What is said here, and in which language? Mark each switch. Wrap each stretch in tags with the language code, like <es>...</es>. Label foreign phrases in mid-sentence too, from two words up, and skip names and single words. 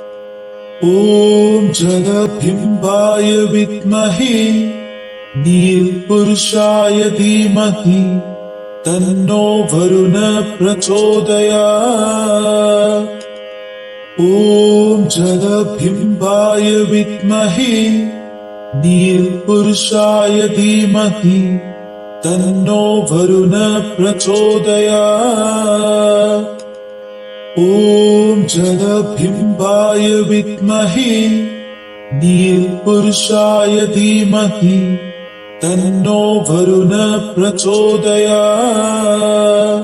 <sa>ॐ जलबिम्बाय विद्महे नीलपुरुषाय धीमहि तन्नो वरुणः प्रचोदयात्। ॐ जलबिम्बाय विद्महे നീൽപുരുഷായ ധീമഹി തന്നോ വരുണ പ്രചോദയാത്. ഓം ജലബിംബായ വിദ്മഹേ നീൽപുരുഷായ ധീമഹി തന്നോ വരുണ പ്രചോദയാത്.</sa>